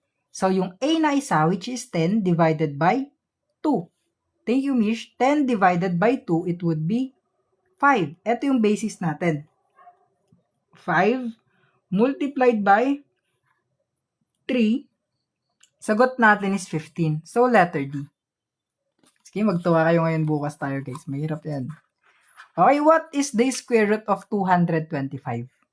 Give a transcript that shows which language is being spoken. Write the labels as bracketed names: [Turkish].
[English] So, yung A na isa, which is 10 divided by 2. Thank you, Mish. 10 divided by 2, it would be 5. [Filipino] Ito yung basis natin. [English] 5 multiplied by 3, sagot natin is 15. So, letter D. [Filipino] Sige, magtuwa kayo ngayon bukas tayo guys. Mahirap yan. [English] Okay, what is the square root of 225?